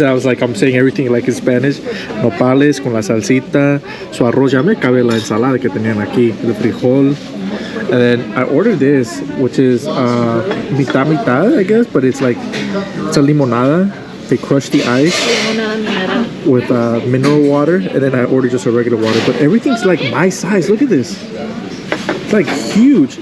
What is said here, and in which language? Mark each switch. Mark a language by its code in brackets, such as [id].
[en] I was like, I'm saying everything like in Spanish. [es] Nopales con la salsita, su arroz. Ya me cabe la ensalada que tenían aquí, el frijol. [en] And then I ordered this, which is [es] mitad mitad, [en] I guess, but it's like, it's a limonada. They crush the ice with mineral water, and then I ordered just a regular water. But everything's like my size. Look at this. It's like huge.